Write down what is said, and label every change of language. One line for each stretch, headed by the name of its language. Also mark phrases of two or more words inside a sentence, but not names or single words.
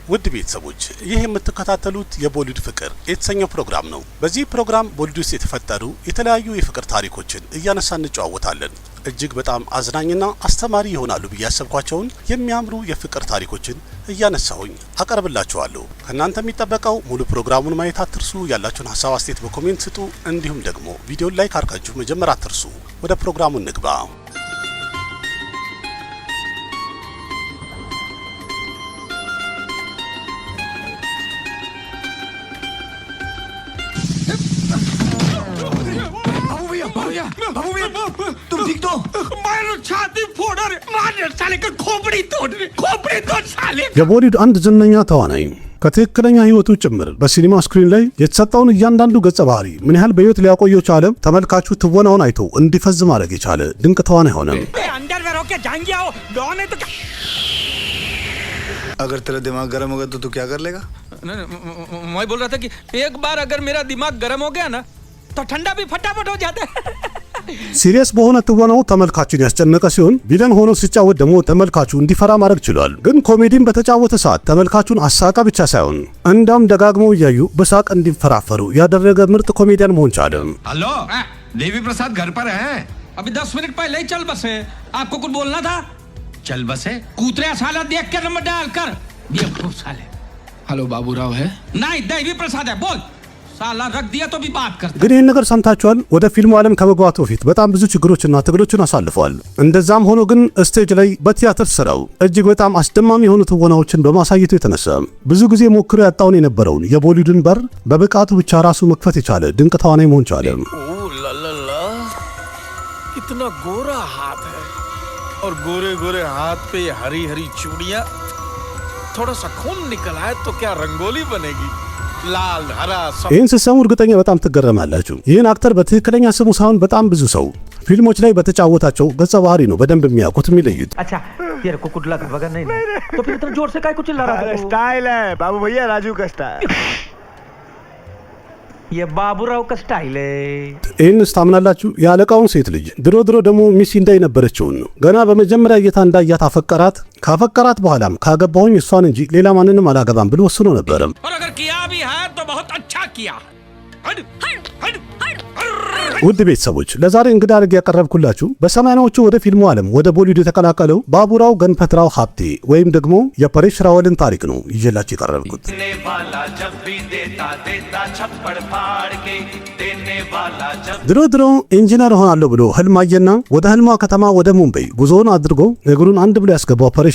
Amharic: ውድ ቤተሰቦች ይህ የምትከታተሉት የቦሊውድ ፍቅር የተሰኘው ፕሮግራም ነው። በዚህ ፕሮግራም ቦሊውድ ውስጥ የተፈጠሩ የተለያዩ የፍቅር ታሪኮችን እያነሳን እንጨዋወታለን። እጅግ በጣም አዝናኝና አስተማሪ ይሆናሉ ብዬ ያሰብኳቸውን የሚያምሩ የፍቅር ታሪኮችን እያነሳሁኝ አቀርብላችኋለሁ። ከእናንተ የሚጠበቀው ሙሉ ፕሮግራሙን ማየት አትርሱ። ያላችሁን ሀሳብ አስተያየት በኮሜንት ስጡ። እንዲሁም ደግሞ ቪዲዮን ላይክ አድርጋችሁ መጀመር አትርሱ። ወደ ፕሮግራሙ እንግባ።
Hindi: बाबू भैया तुम ठीक तो? मारो छाती फोड़ रे मार साले का खोपड़ी तोड़ साले
Amharic: የቦሊውድ አንድ ዝነኛ ተዋናይ ከትክክለኛ ህይወቱ ጭምር በሲኒማ ስክሪን ላይ የተሰጠውን እያንዳንዱ ገጸ ባህሪ ምን ያህል በህይወት ሊያቆየው ቻለ ተመልካቹ ትወናውን አይቶ እንዲፈዝ ማድረግ የቻለ ድንቅ ተዋናይ ሆነ።
Hindi: अंडरवेयर होके जाएंगे आओ डॉन है तो अगर तेरा दिमाग गर्म होगा तो तू क्या कर लेगा? मैं बोल रहा था कि एक बार अगर मेरा दिमाग गर्म हो गया ना तो ठंडा भी फटाफट हो जाता है।
Amharic: ሲሪየስ በሆነ ትወናው ተመልካቹን ያስጨነቀ ሲሆን ቪለን ሆኖ ሲጫወት ደግሞ ተመልካቹ እንዲፈራ ማድረግ ችሏል። ግን ኮሜዲን በተጫወተ ሰዓት ተመልካቹን አሳቃ ብቻ ሳይሆን እንዳም ደጋግመው እያዩ በሳቅ እንዲፈራፈሩ ያደረገ ምርጥ ኮሜዲያን መሆን ቻለ።
Hindi: हेलो देवी प्रसाद घर पर है? अभी 10 मिनट पहले ही चल बसे। आपको कुछ बोलना था? चल बसे कूतरे साला देख के नंबर डाल कर बेवकूफ साले। हेलो बाबूराव है? नहीं देवी प्रसाद है बोल साला रख दिया तो भी बात करता।
Amharic: ግን ይህን ነገር ሰምታችኋል። ወደ ፊልሙ ዓለም ከመግባቱ በፊት በጣም ብዙ ችግሮችና ትግሎችን አሳልፏል። እንደዛም ሆኖ ግን ስቴጅ ላይ በቲያትር ስራው እጅግ በጣም አስደማሚ የሆኑ ትወናዎችን በማሳየቱ የተነሳ ብዙ ጊዜ ሞክሮ ያጣውን የነበረውን የቦሊውድን በር በብቃቱ ብቻ ራሱ መክፈት የቻለ ድንቅ ተዋናይ መሆን ቻለ።
Hindi: कितना गोरा हाथ है और गोरे गोरे हाथ पे ये हरी हरी चूड़ियां, थोड़ा सा खून निकल आए तो क्या रंगोली बनेगी? लाल हरा
Amharic: ይህን ስትሰሙ እርግጠኛ በጣም ትገረማላችሁ። ይህን አክተር በትክክለኛ ስሙ ሳይሆን በጣም ብዙ ሰው ፊልሞች ላይ በተጫወታቸው ገጸ ባህሪ ነው በደንብ የሚያውቁት የሚለዩት።
Hindi: अच्छा तेरे को कुछ लगा वगैरह नहीं तो फिर इतना जोर से काहे कुछ चिल्ला रहा था? स्टाइल है बाबू भैया, राजू का स्टाइल। ये बाबूराव का स्टाइल है।
Amharic: ይህን ስታምናላችሁ? የአለቃውን ሴት ልጅ ድሮ ደግሞ ሚስ እንዳይ ነበረችውን ገና በመጀመሪያ እይታ እንዳያት አፈቀራት። ካፈቀራት በኋላም ካገባሁኝ እሷን እንጂ ሌላ ማንንም አላገባም ብሎ ወስኖ ነበር።
Hindi: और अगर किया भी है तो बहुत अच्छा किया।
Amharic: ውድ ቤተሰቦች ለዛሬ እንግዳ አድርጌ ያቀረብኩላችሁ በሰማያኖቹ ወደ ፊልሙ ዓለም ወደ ቦሊውድ የተቀላቀለው ባቡራው ገንፈትራው ሀብቴ ወይም ደግሞ የፐሬሽ ራወልን ታሪክ ነው ይዤላችሁ የቀረብኩት። ድሮ ኢንጂነር ሆናለሁ ብሎ ህልም አየና ወደ ህልሟ ከተማ ወደ ሙምባይ ጉዞውን አድርጎ እግሩን አንድ ብሎ ያስገባው ፐሬሽ